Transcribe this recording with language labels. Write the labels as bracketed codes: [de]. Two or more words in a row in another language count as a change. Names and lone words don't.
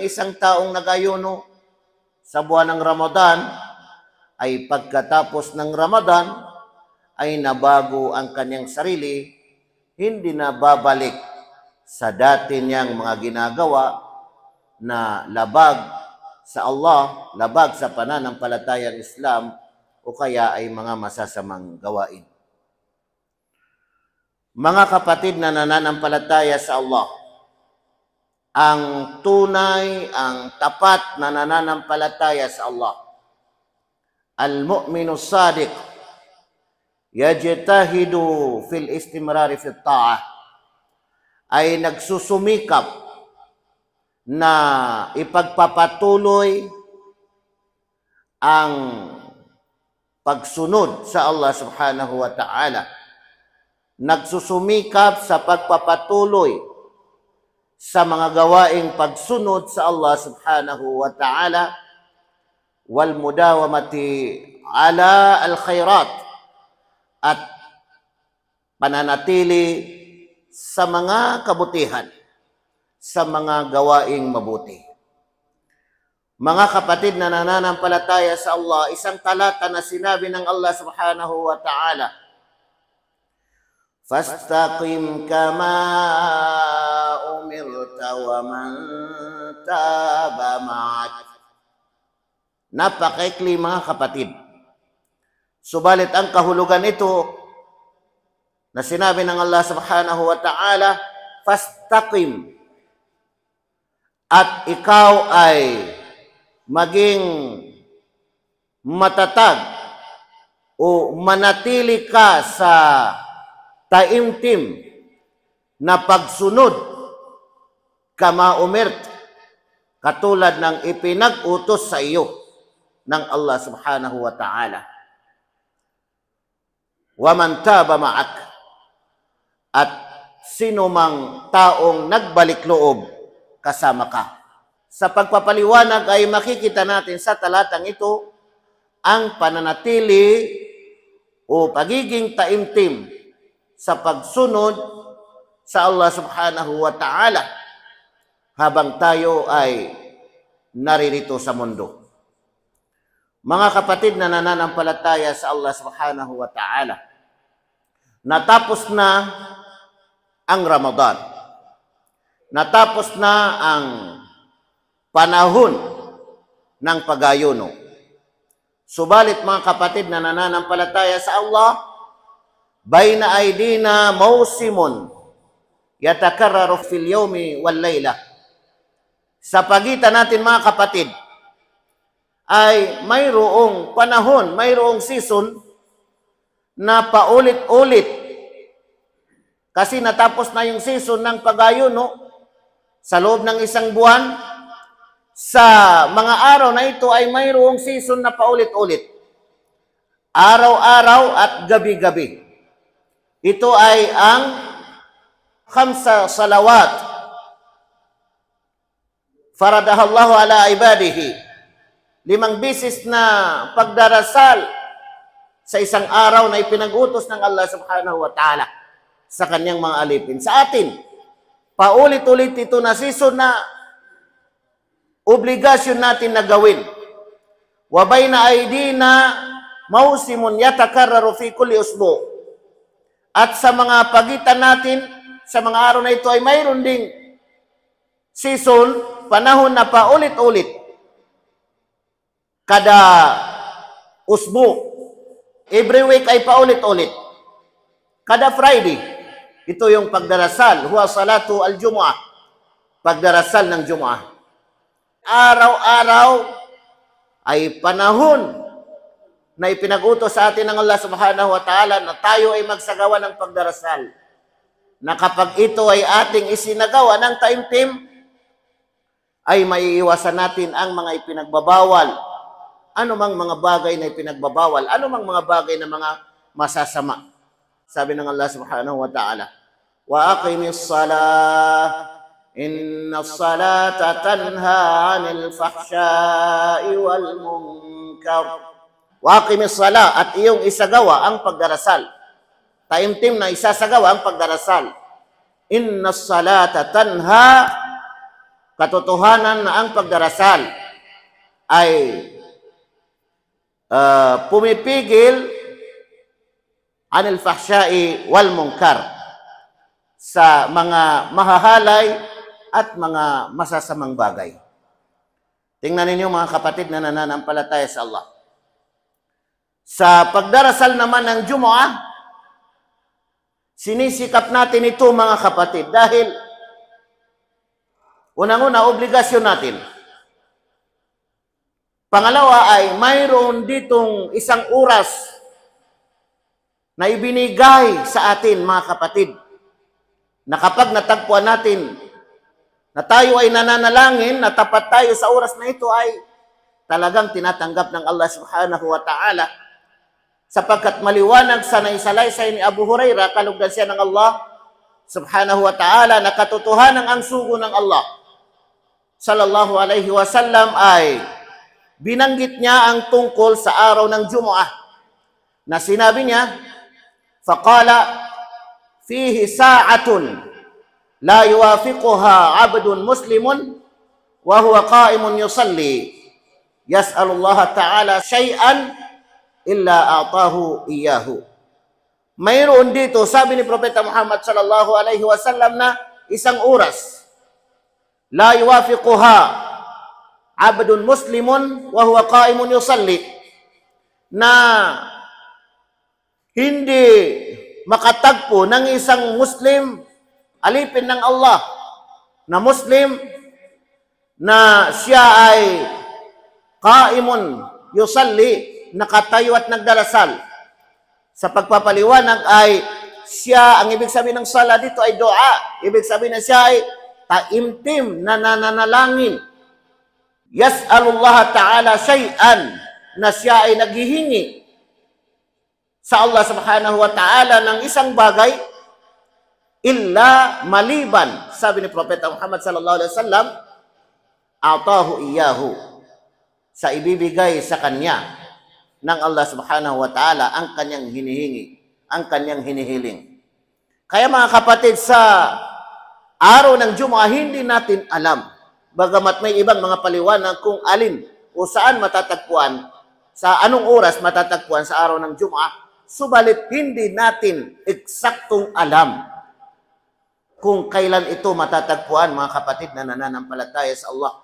[tl] isang taong nag-ayuno sa buwan ng Ramadan ay pagkatapos ng Ramadan ay nabago ang kanyang sarili, hindi na babalik sa dati niyang mga ginagawa na labag sa Allah, labag sa pananampalatayang Islam o kaya ay mga masasamang gawain. Mga kapatid na nananampalataya sa Allah, ang tunay, ang tapat na nananampalataya sa Allah, [ar] المؤمن صادق, يجتهد في الاستمرار في الطاعة, [tl] ay nagsusumikap na ipagpapatuloy ang pagsunod sa Allah [ar] سبحانه وتعالى. [tl] Nagsusumikap sa pagpapatuloy sa mga gawaing pagsunod sa Allah [ar] سبحانه وتعالى والمداومة على الخيرات, [tl] at pananatili sa mga kabutihan, sa mga gawaing mabuti. Mga kapatid na nananampalataya sa Allah, isang talata na sinabi ng Allah [ar] سبحانه وتعالى, "فاستقم كما أمرت ومن تاب معك." [tl] Napakaikli mga kapatid. Subalit ang kahulugan ito na sinabi ng Allah [ar] سبحانه وتعالى، فاستقم, [tl] at ikaw ay maging matatag o manatili ka sa taimtim na pagsunod [ar] كما أمرت, [tl] katulad ng ipinag-utos sa iyo ng Allah [ar] سبحانه وتعالى. ومن تاب معك, [tl] at sino mang taong nagbalik loob kasama ka. Sa pagpapaliwanag ay makikita natin sa talatang ito ang pananatili o pagiging taimtim sa pagsunod sa Allah [ar] سبحانه وتعالى [tl] habang tayo ay naririto sa mundo. Mga kapatid na nananampalataya sa Allah [ar] سبحانه وتعالى, [tl] natapos na ang Ramadan. Natapos na ang panahon ng pag-ayuno. Subalit mga kapatid na nananampalataya sa Allah, [ar] بين أيدينا موسم يتكرر في اليوم والليلة. [tl] Sa pagitan natin mga kapatid ay mayroong panahon, mayroong season na paulit-ulit kasi natapos na yung season ng pag-ayuno sa loob ng isang buwan. Sa mga araw na ito ay mayroong season na paulit-ulit, araw-araw at gabi-gabi. Ito ay ang [ar] خمس صلوات فرضها الله على عباده. [tl] 5 beses na pagdarasal sa isang araw na ipinag-utos ng Allah [ar] سبحانه وتعالى [tl] sa kanyang mga alipin. Sa atin, paulit-ulit ito na season na obligasyon natin na gawin. [ar] وبين أيدينا موسم يتكرر في كل أسبوع. [tl] At sa mga pagitan natin, sa mga araw na ito ay mayroon ding season, panahon na paulit-ulit. Kada usbu, [en] every week [tl] ay paulit-ulit. Kada Friday, ito yung pagdarasal, [ar] هو صلاة الجمعة, [tl] pagdarasal ng Jumu'ah. Araw-araw ay panahon na ipinag-utos sa atin ng Allah [ar] سبحانه وتعالى [tl] na tayo ay magsagawa ng pagdarasal. Na kapag ito ay ating isinagawa ng taimtim, ay maiiwasan natin ang mga ipinagbabawal. Ano mang mga bagay na ipinagbabawal, ano mang mga bagay na mga masasama. Sabi ng Allah [ar] سبحانه وتعالى وأقم الصلاة إن الصلاة تنهى عن الفحشاء والمنكر. وأقم الصلاة, [tl] at iyong isagawa ang pagdarasal. Taimtim na isasagawa ang pagdarasal. [ar] إن الصلاة تنهى, [tl] katotohanan na ang pagdarasal ay pumipigil [ar] عن الفحشاء والمنكر, [tl] sa mga mahahalay at mga masasamang bagay. Tingnan ninyo mga kapatid na nananampalataya sa Allah. Sa pagdarasal naman ng Jumu'ah, sinisikap natin ito mga kapatid dahil unang-una, obligasyon natin. Pangalawa ay mayroon ditong isang oras na ibinigay sa atin mga kapatid, na kapag natagpuan natin na tayo ay nananalangin, na tapat tayo sa oras na ito, ay talagang tinatanggap ng Allah [ar] سبحانه وتعالى, [tl] sapagkat maliwanag sa naisalaysay ni Abu Hurairah, kalugdan siya ng Allah [ar] سبحانه وتعالى, [tl] na katotohanan ang sugo ng Allah [ar] صلى الله عليه وسلم [tl] ay binanggit niya ang tungkol sa araw ng Jumu'ah, na sinabi niya, [ar] فقال فيه ساعة لا يوافقها عبد مسلم وهو قائم يصلي يسأل الله تعالى شيئا إلا أعطاه إياه. [tl] Mayroon dito, sabi ni Propeta Muhammad [ar] صلى الله عليه وسلم, [tl] na isang oras, [ar] لا يوافقها عبد مسلم وهو قائم يصلي, [tl] na hindi makatagpo ng isang Muslim, alipin ng Allah na Muslim, na siya ay [ar] قائم يصلي, [tl] nakatayo at nagdarasal. Sa pagpapaliwanag ay siya, ang ibig sabihin ng sala dito ay dua. Ibig sabihin na siya ay taimtim na nananalangin. [ar] يسأل الله تعالى شيئا, [tl] na siya ay naghihingi sa Allah [ar] سبحانه وتعالى [tl] ng isang bagay, illa maliban, sabi ni Propeta Muhammad [ar] صلى الله عليه وسلم, أعطاه إياه, [tl] sa ibibigay sa kanya ng Allah [ar] سبحانه وتعالى [tl] ang kanyang hinihingi, ang kanyang hinihiling. Kaya mga kapatid, sa araw ng Jumu'ah, hindi natin alam, bagamat may ibang mga paliwanag kung alin o saan matatagpuan, sa anong oras matatagpuan sa araw ng Jumu'ah, subalit hindi natin eksaktong alam kung kailan ito matatagpuan mga kapatid na nananampalataya sa Allah.